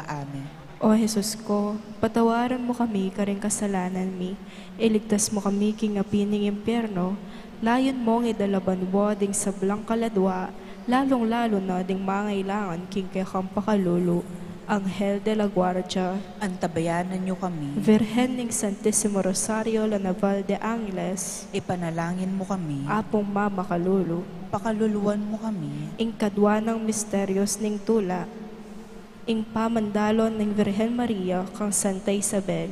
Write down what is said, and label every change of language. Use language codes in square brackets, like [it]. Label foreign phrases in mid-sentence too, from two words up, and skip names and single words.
[pam] Amen. O Jesus ko, patawaran mo kami karing kasalanan mi, iligtas mo kami king apining impyerno, layon mong idalabanwa ding sablang kaladwa, lalong-lalo na ding mangailangan king kayang pakalulu, [es] Anghel de la Guardia, [pam] Antabayanan niyo kami, Virgen ning Santissimo Rosario la Naval de Angeles, ipanalangin mo kami, apong mama kalulu, pakaluluwan mo kami, ing kadwa ng misteryos ning tula, ing pamandalon ng Virgen Maria kang Santa Isabel,